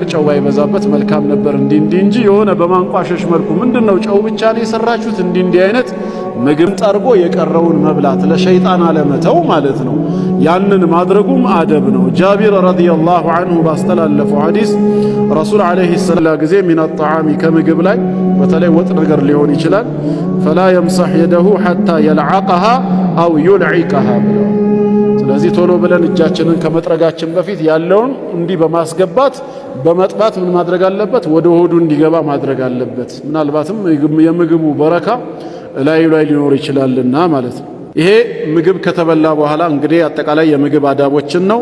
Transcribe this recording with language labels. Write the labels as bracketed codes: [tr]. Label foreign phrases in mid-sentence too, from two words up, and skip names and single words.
[am] ጨው ባይበዛበት መልካም ነበር እንጂ የሆነ በማንቋሸሽ መልኩ ምንድነው ጨው ብቻ ነው የሰራችሁት እንዲህ አይነት ምግብ ጠርጎ የቀረውን መብላት ለሸይጣን አለመተው ማለት ነው ያንን ማድረጉም አደብ ነው ጃቢር [ar] رضي الله عنه [am] ባስተላለፈው ሐዲስ ረሱል [ar] عليه السلام [am] ጊዜ من الطعام ከምግብ ላይ በተለይ ወጥ ነገር ሊሆን ይችላል [ar] فلا يمسح يده حتى يلعقها او يلعقها [am] ስለዚህ ቶሎ ብለን እጃችንን ከመጥረጋችን በፊት ያለውን እንዲህ በማስገባት በመጥባት ምን ማድረግ አለበት ወደ ሆዱ እንዲገባ ማድረግ አለበት ምናልባትም የምግቡ በረካ ላይ ሊኖር ይችላልና ማለት ነው ይሄ ምግብ ከተበላ በኋላ እንግዲህ አጠቃላይ የምግብ አዳቦችን ነው።